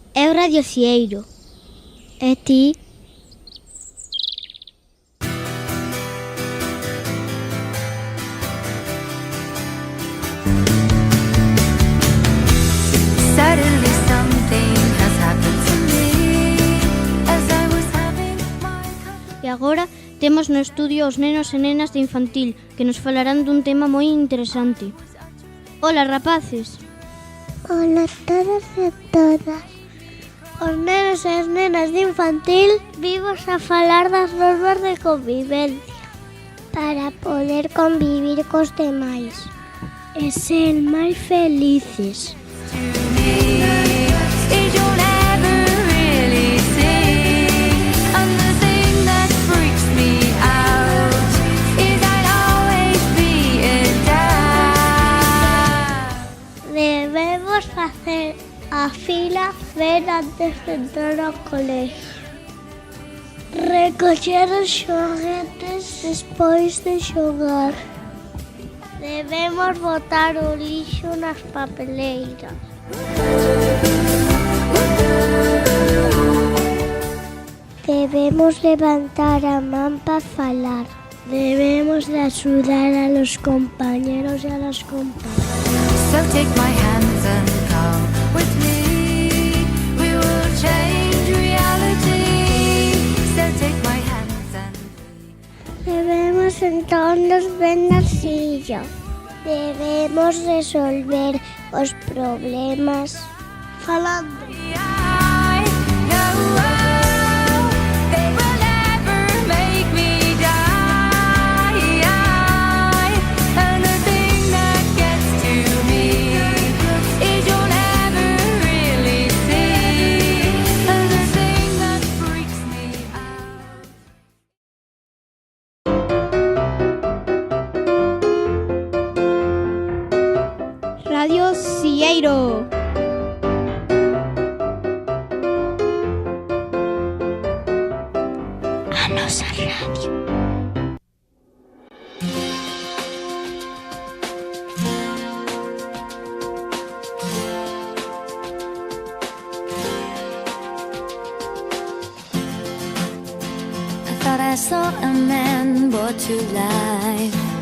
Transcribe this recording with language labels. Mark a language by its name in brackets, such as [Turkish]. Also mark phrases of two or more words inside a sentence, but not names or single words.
[Galician] eu Radio Cieiro. E ti? [English] Suddenly something has happened to me as I was having my cup. [Galician] E agora temos no estudio os nenos e nenas de infantil que nos falarán dun tema moi interesante. Ola, rapaces. Ola a todos e todas. Os nenos e as nenas de infantil vimos a falar das normas de convivencia para poder convivir cos demais e ser máis felices. [English] Is you'll never really see. And the thing that freaks me out is I'd always be in doubt. [Galician] Debemos facer a fila ben antes de entrar ao colegio. Recoller os xoguetes despois de xogar. Debemos botar o lixo nas papeleiras. Debemos levantar a man para falar. Debemos de axudar [Spanish] a los compañeros y a las compañeras. [English] So take my hands and come with me. We will change reality. So take my hands and [Galician] Debemos sentarnos ben na silla. Debemos resolver os problemas falando. [English] I know they will never make me die. And the thing that gets to me is you'll never really see. And the thing that freaks me out. [Galician] Radio Cieiro. A nosa radio. [English] I thought I saw a man brought to life.